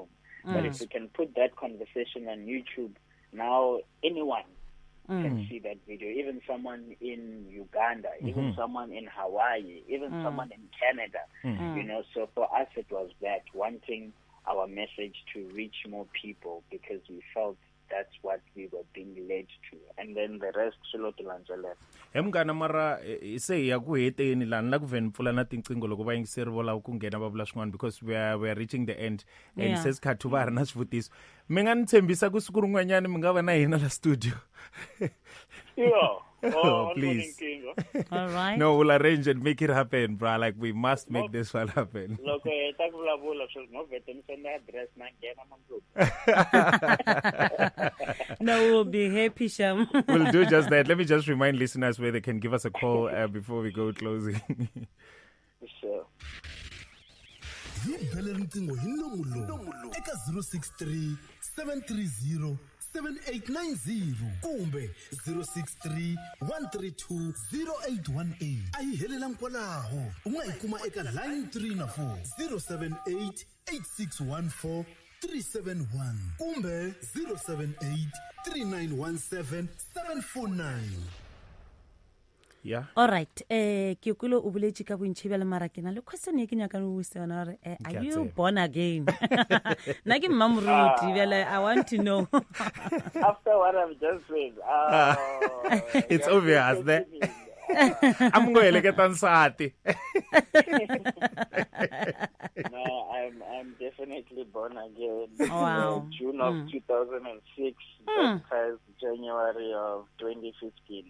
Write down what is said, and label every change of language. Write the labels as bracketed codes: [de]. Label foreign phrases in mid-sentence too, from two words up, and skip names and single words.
[en] But if you can put that conversation on YouTube, now anyone can see that video, even someone in Uganda, even someone in Hawaii, even someone in Canada, so for us it was that, wanting our message to reach more people because we felt that's what we were being led to, and then the rest shilotulanjele. [ts] Mngana mara ise ya ku heteni lana la ku veni pfula na tinqingo loko va yingiseri vola ku nghena va vula swin'wana [en] because we are reaching the end and says [ts] khathu va ri na swivutiso. Mi nga ni tshembisa ku siku rin'wanyana mi nga va na hina la studio. [en] Please. All right. No, we'll arrange and make it happen, bro. Like, we must make this one happen. No, we'll be happy, Sham. We'll do just that. Let me just remind listeners where they can give us a call before we go closing. Sure. [ts] Eka 063 730 7890 kumbe 063 132 0818. Ayihelelang kwalaho unga ikuma eka line 3 na 4 078 8614 371 kumbe 078 3917 749. [en] Yeah. All right. [nso] Ke kulo o boletse ka bontshebela mara ke na le question e ke nyaka no botsa yona gore [en] are you born again? [nso] Na ke mmamoruti bela, [en] I want to know. After what I've just said, it's obvious that I'm going to get ansati. No, I'm definitely born again. Wow. June of 2006, baptized January of 2015.